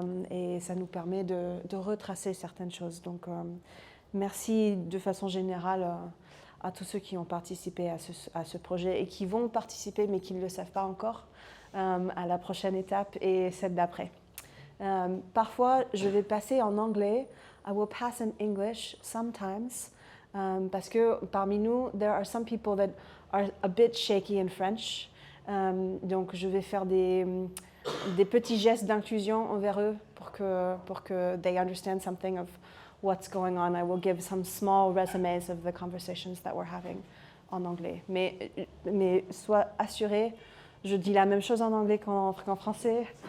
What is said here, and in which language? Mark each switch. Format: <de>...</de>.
<fr>Et ça nous permet de retracer certaines choses. Donc merci de façon générale à tous ceux qui ont participé à ce projet et qui vont participer mais qui ne le savent pas encore à la prochaine étape et celle d'après. Parfois, je vais passer en anglais.</fr> <en>I will pass in English sometimes</en> <fr>parce que parmi nous,</fr> <en>there are some people that are a bit shaky in French.</en> <fr>Donc, je vais faire des petits gestes d'inclusion envers eux pour que</fr> <en>they understand something of what's going on. I will give some small resumes of the conversations that we're having</en> <fr>en anglais. Mais sois assuré, je dis la même chose en anglais qu'en français.</fr>